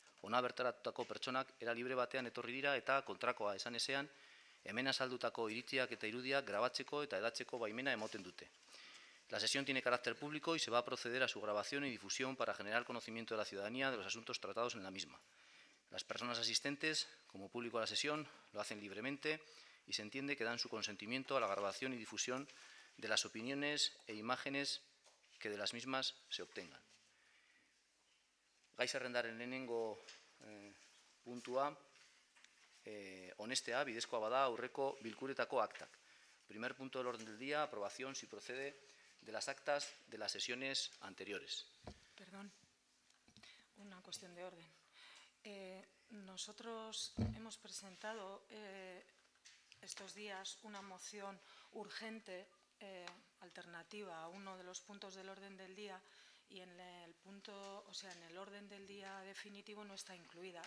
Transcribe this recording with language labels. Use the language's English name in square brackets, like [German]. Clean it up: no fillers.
[Basque] Hona bertaratutako pertsonak era libre batean etorri dira eta kontrakoa esan ezean hemen azaldutako iritziak eta irudiak grabatzeko eta hedatzeko baimena emoten dute. [Spanish] La sesión tiene carácter público y se va a proceder a su grabación y difusión para generar conocimiento de la ciudadanía de los asuntos tratados en la misma. Las personas asistentes, como público a la sesión, lo hacen libremente y se entiende que dan su consentimiento a la grabación y difusión de las opiniones e imágenes que de las mismas se obtengan. [Basque] Gai zerrendaren lehenengo puntua, honestea, bidezkoa bada aurreko bilkuretako aktak. [Spanish] Primer punto del orden del día, aprobación, si procede, de las actas de las sesiones anteriores. Perdón, una cuestión de orden. Nosotros hemos presentado estos días una moción urgente alternativa a uno de los puntos del orden del día y en el punto, o sea, en el orden del día definitivo no está incluida.